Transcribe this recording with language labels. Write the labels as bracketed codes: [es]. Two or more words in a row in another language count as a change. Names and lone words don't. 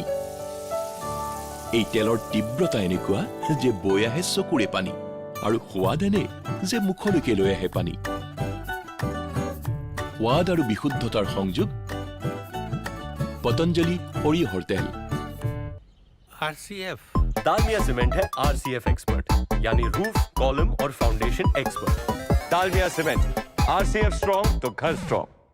[as] এই তেলৰ তীব্ৰতা এনেকুৱা যে বৈ আহে চকুৰে পানী আৰু সোৱাদ এনে যে মুখলৈকে লৈ আহে পানী। সোৱাদ আৰু বিশুদ্ধতাৰ সংযোগ পতঞ্জলি সৰিয়হৰ তেল। [hi] RCF डालमिया सीमेंट है RCF एक्सपर्ट यानी [en] roof column [hi] और [en] foundation expert. [hi] डालमिया सीमेंट RCF स्ट्रॉन्ग तो घर स्ट्रॉन्ग।